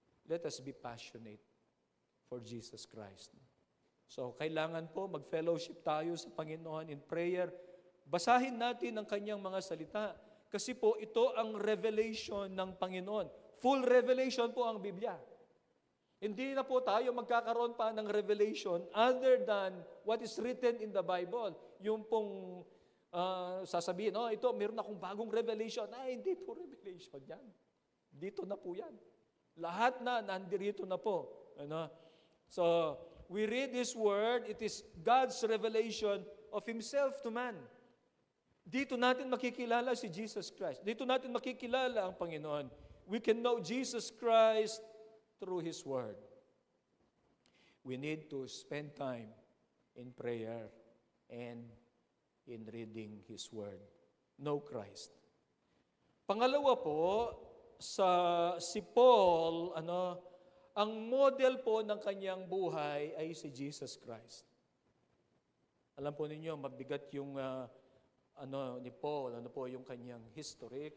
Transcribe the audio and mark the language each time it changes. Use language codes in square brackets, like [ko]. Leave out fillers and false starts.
[en] Let us be passionate for Jesus Christ. [tl] So, kailangan po mag-fellowship tayo sa Panginoon [en] in prayer. [tl] Basahin natin ang kanyang mga salita. Kasi po, ito ang revelation ng Panginoon. Full revelation po ang Biblia. Hindi na po tayo magkakaroon pa ng revelation [en] other than what is written in the Bible. [tl] Yung pong sasabihin, ito, meron akong bagong revelation. Hindi po revelation yan. Dito na po yan. Lahat na, nandirito na po. [en] So, we read this word, it is God's revelation of Himself to man. [tl] Dito natin makikilala si Jesus Christ. Dito natin makikilala ang Panginoon. [en] We can know Jesus Christ through His Word. We need to spend time in prayer and in reading His Word. Know Christ. [tl] Pangalawa po, si Paul, ang model po ng kanyang buhay ay si Jesus Christ. Alam po ninyo, mabigat yung ni Paul, yung kanyang history.